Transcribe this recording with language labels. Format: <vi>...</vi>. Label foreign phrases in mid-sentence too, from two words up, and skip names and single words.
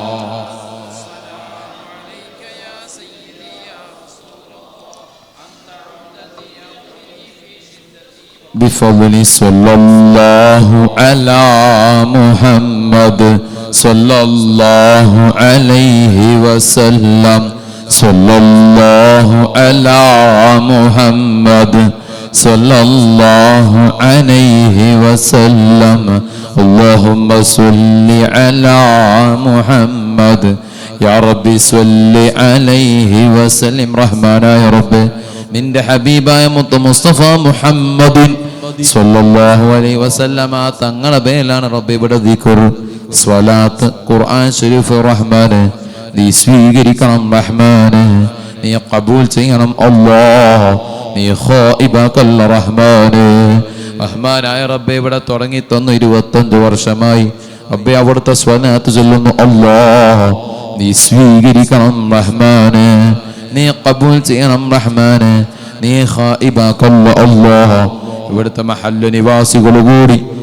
<ar>بفضل صلى الله على محمد صلى الله عليه وسلم صلى الله على محمد صلى الله عليه وسلم اللهم صل على محمد يا ربي صل عليه وسلم رحمنا يا ربي</ar> <ml>നിന്റെ ഹബീബായ മുത്ത് മുസ്തഫ മുഹമ്മദ്</ml> <ar>സ്വല്ലല്ലാഹു عليه وسلم</ar> <ml>തങ്ങളെ പേരിലാണ് റബ്ബി ഇവിടെ ദിക്ർ സ്വലാത്ത് ഖുർആൻ ശരീഫ് റഹ്മാനെ നീ സ്വീകരിക്കണം റഹ്മാനെ നീ ഖബൂൽ ചെയ്യണം അല്ലാഹ് നീ ഖായിബകൽ റഹ്മാനെ റഹ്മാനായ റബ്ബി ഇവിടെ തുടങ്ങി തന്നു 25 വർഷമായി റബ്ബി അവിടുത്തെ സ്വലാത്ത് ചൊല്ലുന്നു അല്ലാഹ് നീ സ്വീകരിക്കണം റഹ്മാനെ നീ ഖബൂൽ ചെയ്യണം റഹ്മാനെ നീ ഖായിബകൽ അല്ലാഹ് ഇവിടുത്തെ മഹല്ല് നിവാസികൾ കൂടി</ml>